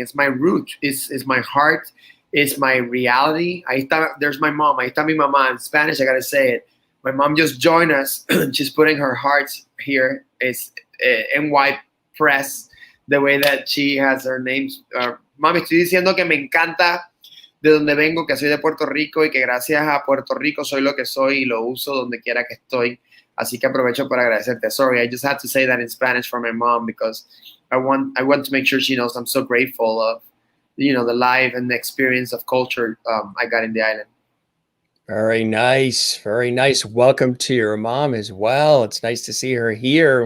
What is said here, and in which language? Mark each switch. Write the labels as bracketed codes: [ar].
[en] It's my root. It's my heart. It's my reality. There's my mom. [es] Ahí está mi mamá. [en] In Spanish, I gotta say it. My mom just joined us. She's putting her heart here. It's NY Press, the way that she has her names. [es] Mami, estoy diciendo que me encanta de donde vengo, que soy de Puerto Rico y que gracias a Puerto Rico soy lo que soy y lo uso donde quiera que estoy. Así que aprovecho para agradecerte. [en] Sorry, I just had to say that in Spanish for my mom because I want to make sure she knows I'm so grateful of, the life and the experience of culture I got in the island. Very nice. Very nice. Welcome to your mom as well. It's nice to see her here.